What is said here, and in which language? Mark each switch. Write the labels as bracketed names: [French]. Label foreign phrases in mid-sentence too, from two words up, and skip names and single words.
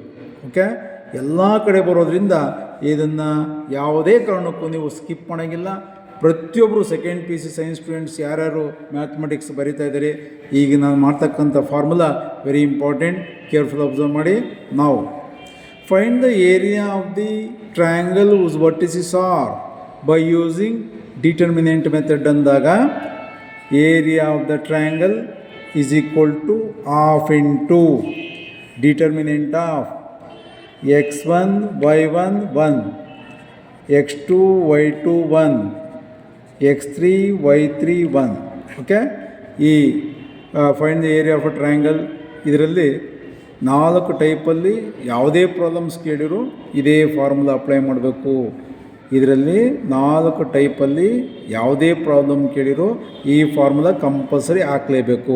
[Kannada] ಓಕೆ, ಎಲ್ಲ ಕಡೆ ಬರೋದ್ರಿಂದ ಇದನ್ನು ಯಾವುದೇ ಕಾರಣಕ್ಕೂ ನೀವು ಸ್ಕಿಪ್ ಮಾಡೋಂಗಿಲ್ಲ. ಪ್ರತಿಯೊಬ್ಬರು [English] second PUC science students [Kannada] ಯಾರ್ಯಾರು ಮ್ಯಾಥಮೆಟಿಕ್ಸ್ ಬರಿತಾ ಇದ್ದಾರೆ, ಈಗ ನಾನು ಮಾಡ್ತಕ್ಕಂಥ [English] formula very important. careful observe [Kannada] ಮಾಡಿ. ನಾವು [English] Find the area of the triangle whose vertices are by using determinant method ಅಂದಾಗ area of the triangle is equal to half into determinant of [Kannada] x1 y1 1 x2 y2 1 x3 y3 1 ಓಕೆ ಈ [English] find the area of a triangle [Kannada] ಇದರಲ್ಲಿ 4 ಟೈಪಲ್ಲಿ ಯಾವುದೇ ಪ್ರಾಬ್ಲಮ್ಸ್ ಕೇಳಿದ್ರು ಇದೇ ಫಾರ್ಮುಲಾ ಅಪ್ಲೈ ಮಾಡಬೇಕು. ಇದರಲ್ಲಿ 4 ಟೈಪಲ್ಲಿ ಯಾವುದೇ ಪ್ರಾಬ್ಲಮ್ ಕೇಳಿರೋ ಈ ಫಾರ್ಮುಲಾ ಕಂಪಲ್ಸರಿ ಹಾಕಲೇಬೇಕು.